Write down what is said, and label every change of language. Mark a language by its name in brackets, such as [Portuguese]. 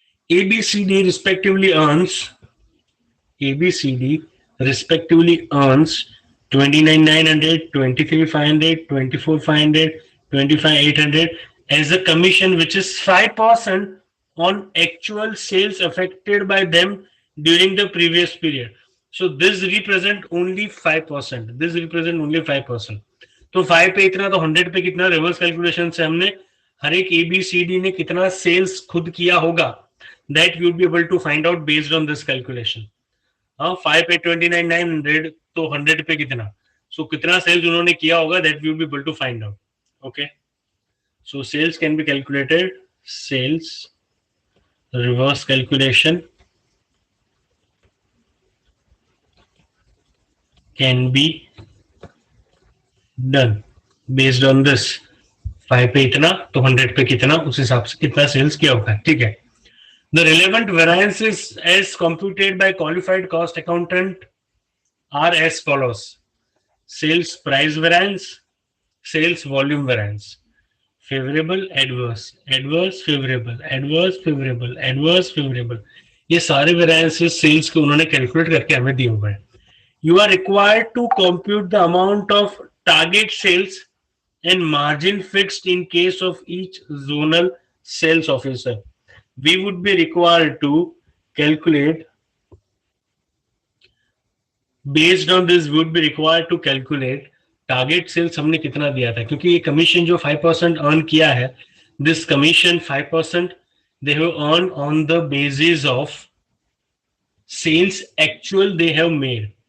[English] ABCD respectively earns ABCD respectively earns 29,900, 23,500, 24,500, 25,800 as a commission, which is 5% on actual sales affected by them during the previous period. So this represent only 5%. This represent only 5%. [Hindi] तो 5 पे इतना, तो 100 पे कितना, reverse calculation से हमने हर एक ABCD ने कितना सेल्स खुद किया होगा, [English] that you would be able to find out based on this calculation. [Hindi] 5 पे 29,900, तो 100 पे कितना, सो कितना सेल्स उन्होंने किया होगा, [English] that we will be able to find out. Okay, so sales can be calculated. Sales reverse calculation can be done based on this. [Hindi] 5 पे इतना, तो 100 पे कितना, उस हिसाब से कितना सेल्स किया होगा. ठीक है. [English] The relevant variances as computed by qualified cost accountant are as follows. Sales price variance, sales volume variance, favorable, adverse, adverse, favorable, adverse, favorable, adverse, favorable. [Hindi] ये सारे variances sales के उन्होंने calculate करके हमें दिए हुए हैं. [English] You are required to compute the amount of target sales and margin fixed in case of each zonal sales officer. We would be required to calculate. Based on this, we would be required to calculate target sales [Hindi] हमने कितना दिया था, क्योंकि ये commission जो 5% earn किया है, [English] This commission 5% they have earn on the basis of sales actual they have made.